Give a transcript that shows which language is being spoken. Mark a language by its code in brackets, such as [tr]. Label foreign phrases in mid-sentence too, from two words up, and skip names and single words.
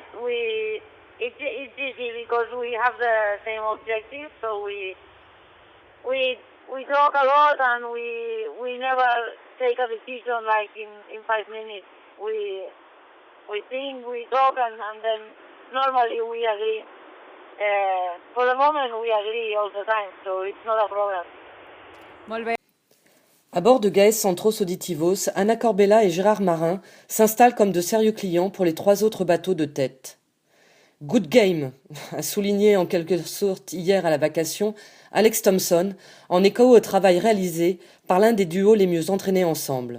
[en] It's easy because we have the same objective, so we talk a lot, and we never take a decision like in 5 minutes. We think, we talk, and then normally we agree. For the moment, we agree all the time, so it's not a problem. [ca] Molt bé. [fr] À bord de Gaes Centros Auditivos, Anna Corbella et Gérard Marin s'installent comme de sérieux clients pour les 3 autres bateaux de tête. [en] Good game, [fr] a souligné en quelque sorte hier à la vacation Alex Thompson, en écho au travail réalisé par l'un des duos les mieux entraînés ensemble.